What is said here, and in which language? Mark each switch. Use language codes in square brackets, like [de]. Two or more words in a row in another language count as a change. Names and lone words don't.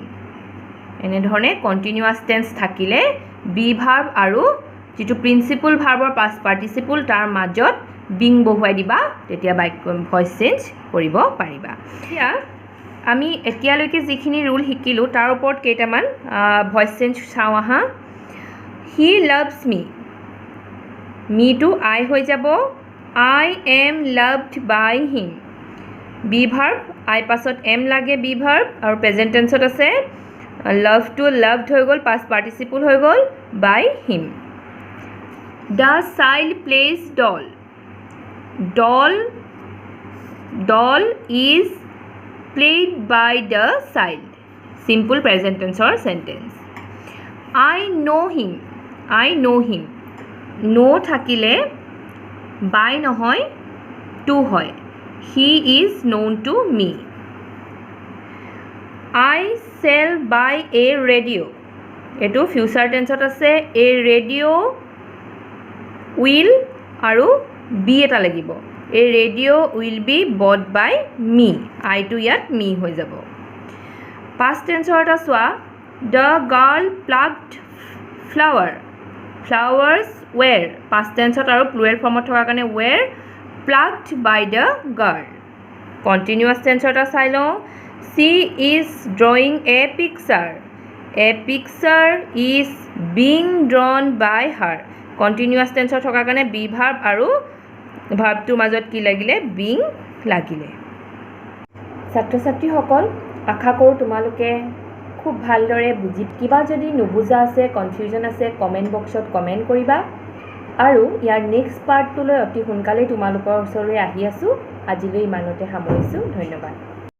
[as] এনেধৰণে [en] continuous tense [as] থাকিলে [en] be verb [as] আৰু যিটো প্ৰিন্সিপল ভাৰ্বৰ [en] past participle [as] তাৰ মাজত বিং বহুৱাই দিবা, তেতিয়া [en] voice change [as] কৰিব পাৰিবা। এতিয়া আমি এতিয়ালৈকে যিখিনি ৰুল শিকিলোঁ তাৰ ওপৰত কেইটামান [en] voice change [as] চাওঁ আহা। [en] he loves me, [as] মিটো আই হৈ যাব। [en] I am loved by him. be verb, [as] আই পাছত এম লাগে [en] be verb, [as] আৰু প্ৰেজেণ্ট টেন্সত আছে। লাভটো লাভড হৈ গ'ল, [en] past participle [as] হৈ গ'ল, [en] by him. the child plays doll. ডল doll is played by the child. Simple present tense or sentence. I know him. I know him. [as] Know থাকিলে by নহয় to হয়. [en] He is known to me. I shall buy a radio. [as] এটো [en] future tense [as] আছে. [en] A radio will [as] আৰু be এটা লাগিব. [en] A radio will be bought by me. [as] I to ইয়াত me হৈ যাব. [en] Past tense [as] এটা চোৱা. [en] The girl plucked flower. Flowers were. Past tense আৰু plural formত [as] থকা কাৰণে [en] were plucked by the girl. Continuous tense [as] এটা চাই লওঁ. [en] She is drawing a picture. A picture is being drawn by her. Continuous tense [as] থকা কাৰণে [en] be verb [as] আৰু ভাৰ্বটোৰ মাজত কি লাগিলে being লাগিলে ছাত্ৰ ছাত্ৰীসকল আশা কৰোঁ তোমালোকে খুব ভালদৰে বুজি কিবা যদি নুবুজা আছে কনফিউজন আছে কমেন্ট বক্সত কমেন্ট কৰিবা আৰু ইয়াৰ নেক্সট পাৰ্টটোলৈ অতি সোনকালে তোমালোকৰ ওচৰলৈ আহি আছো আজিলৈ ইমানতে সামৰিছো ধন্যবাদ